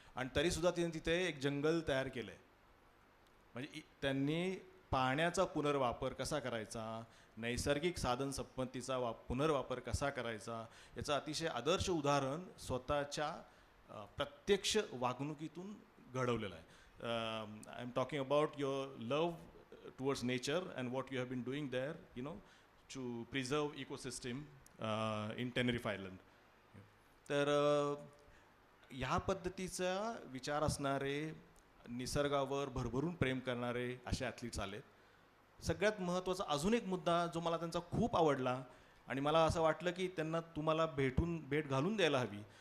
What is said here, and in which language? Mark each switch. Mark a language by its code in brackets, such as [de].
[mr] आणि तरीसुद्धा त्यांनी तिथे एक जंगल तयार केलं आहे. म्हणजे त्यांनी पाण्याचा पुनर्वापर कसा करायचा, नैसर्गिक साधन संपत्तीचा पुनर्वापर कसा करायचा, याचं अतिशय आदर्श उदाहरण स्वतःच्या प्रत्यक्ष वागणुकीतून घडवलेलं आहे. [en] I am talking about your love towards nature and what you have been doing there, to preserve ecosystem in Tenerife Island. [mr] तर ह्या पद्धतीचा विचार असणारे, निसर्गावर भरभरून प्रेम करणारे असे ॲथलीट्स आलेत. सगळ्यात महत्त्वाचा अजून एक मुद्दा जो मला त्यांचा खूप आवडला आणि मला असं वाटलं की त्यांना तुम्हाला भेट घालून द्यायला हवी.